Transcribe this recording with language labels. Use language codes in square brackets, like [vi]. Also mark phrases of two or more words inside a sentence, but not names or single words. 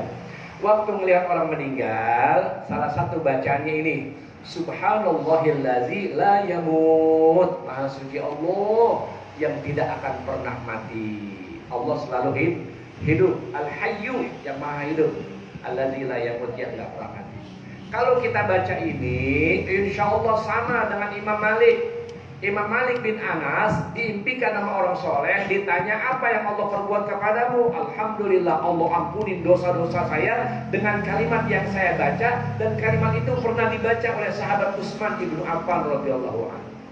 [id] Waktu melihat orang meninggal, salah satu bacaannya ini, [ar] سبحان الله الذي لا يموت, [id] maha suci Allah yang tidak akan pernah mati. Allah selalu hidup, al-hayyu yang maha hidup, [ar] الذي لا يموت [id] yang tidak pernah mati. Kalau kita baca ini, [ar] إن شاء الله [id] sama dengan Imam Malik. Imam Malik bin Anas diimpikan sama orang soleh, ditanya apa yang Allah perbuat kepadamu. Alhamdulillah, Allah ampunin dosa-dosa saya dengan kalimat yang saya baca, dan kalimat itu pernah dibaca oleh sahabat Utsman ibnu Affan [ar] رضي الله عنه.